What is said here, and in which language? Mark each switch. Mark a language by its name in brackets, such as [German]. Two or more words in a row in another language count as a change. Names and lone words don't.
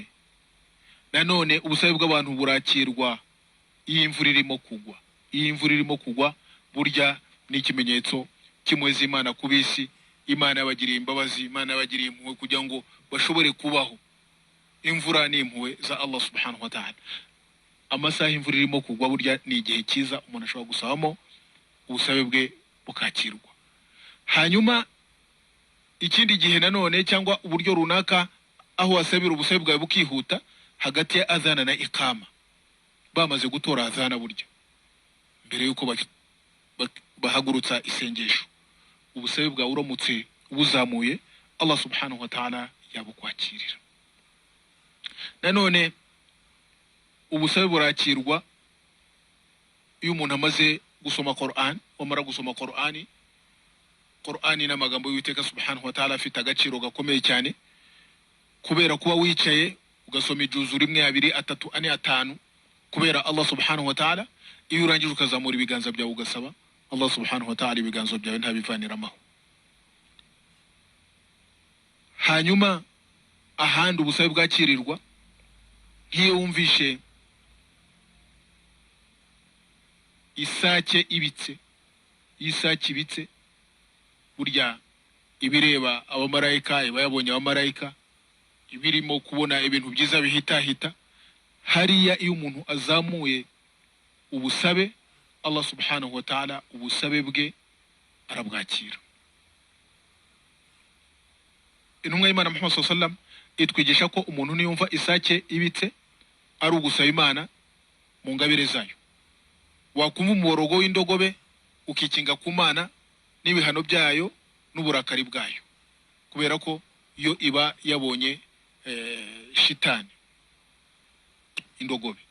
[Kinyarwanda] Nanone ubusabe bw'abantu burakirwa iyo imvura irimo kugwa. Iyo imvura irimo kugwa burya ni ikimenyetso kimweza Imana ku bisi. Imana yabagiriye imbabazi, Imana yabagiriye impuhwe kugira ngo bashobore kubaho. Imvura ni impuhwe za Allah [Arabic] سبحانه وتعالى. [Kinyarwanda] Amasaha imvura irimo kugwa burya ni igihe cyiza umuntu ashobora gusabamo ubusabe bwe bukakirwa. Hanyuma ikindi gihe nanone cyangwa uburyo runaka aho wasabira ubusabe bwawe bukihuta, hagati ya azana na ikama. Bamaze gutora azana burya, mbere yuko bahagurutsa isengesho, ubusabe bwawe uramutse ubuzamuye, Allah [Arabic] سبحانه وتعالى [Kinyarwanda] yabukwakirira. Nanone ubusabe burakirwa iyo umuntu amaze gusoma Qur'an. Wamara gusoma Qur'ani n'amagambo y'Uwiteka [Arabic] سبحانه وتعالى [Kinyarwanda] afite agaciro gakomeye cyane, kubera kuba wicaye ugasoma ijuzu 1, 2, 3, 4, 5 kubera Allah [Arabic] سبحانه وتعالى. [Kinyarwanda] Iyo urangije ukazamura ibiganza byawe ugasaba Allah [Arabic] سبحانه وتعالى, [Kinyarwanda] ibiganza byawe ntabivaniramaho. Hanyuma ahandi ubusabe bwakirirwa nk'iyo wumvishe isake ibitse, isake ibitse burya ibireba abamarayika, iba yabonye abamarayika, ibirimo kubona ibintu byiza bihitahita. Hariya iyo umuntu azamuye ubusabe, Allah [Arabic] سبحانه وتعالى [Kinyarwanda] ubusabe bwe arabwakira. Intumwa y'Imana Muhammad [Arabic] صلى الله عليه وسلم [Kinyarwanda] itwigisha ko umuntu niyumva isake ibitse ari ugusaba Imana mu ngabire zayo. Wakumva umuborogo w'indogobe ukikinga ku Mana n'ibihano byayo n'uburakari bwayo, kubera ko yo iba yabonye shitani indogobe.